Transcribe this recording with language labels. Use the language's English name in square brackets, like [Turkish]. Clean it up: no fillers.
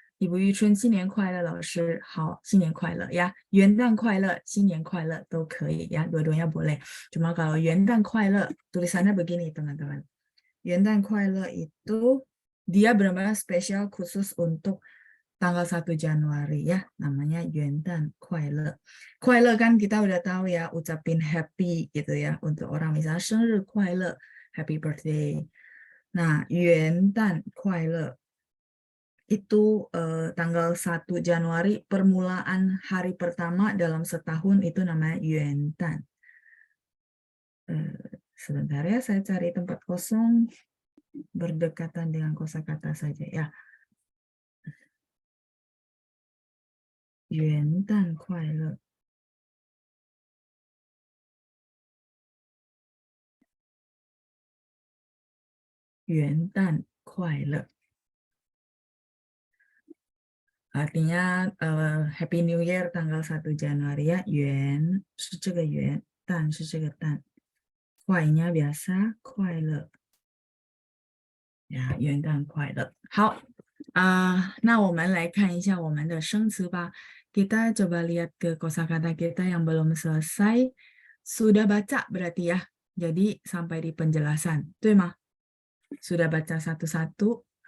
[Chinese] Ibu Yuchun, 新年快乐，老师好，新年快乐呀，元旦快乐，新年快乐都可以ya, [Indonesian] dua-duanya boleh. Cuma kalau 元旦快乐 tulisannya begini teman-teman. 元旦快乐 itu dia benar-benar spesial khusus untuk tanggal 1 Januari ya, namanya 元旦快乐. 快乐kan kita udah tahu ya, ucapin happy gitu ya, untuk orang misalnya 生日快乐, happy birthday. Nah, 元旦快乐 itu tanggal 1 Januari, permulaan hari pertama dalam setahun itu namanya 元旦. Sebentar ya, saya cari tempat kosong berdekatan dengan kosakata saja ya. [Chinese] 元旦快乐. 元旦快乐. [Indonesian] Artinya Happy New Year tanggal 1 Januari ya. [Chinese] 元是这个元，旦是这个旦，快nya biasa 快乐。呀，元旦快乐。好，那我们来看一下我们的生词吧。 [Indonesian] Kita coba lihat ke kosakata kita yang belum selesai. Sudah baca berarti ya. Jadi sampai di penjelasan, [Chinese] 对吗? [Indonesian] Sudah baca satu-satu.